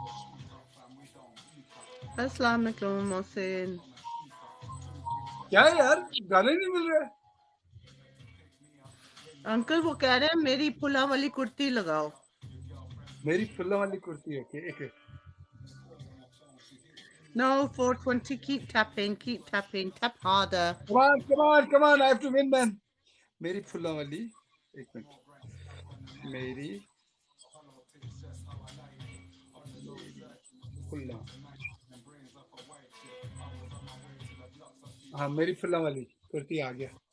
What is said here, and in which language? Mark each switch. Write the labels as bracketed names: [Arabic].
[Arabic] Assalamu alaikum, Mohsin. [Hindi] क्या है यार गाने नहीं मिल रहे अंकल वो कह रहे हैं मेरी फुला वाली कुर्ती लगाओ। मेरी फुल्ला वाली कुर्ती है ओके एक [English] No, 420, keep tapping, tap harder. come on I have to win man [Hindi] मेरी फुल्ला वाली एक मिनट मेरी फुल्ला हाँ मेरी फुल्ला वाली कुर्ती आ गया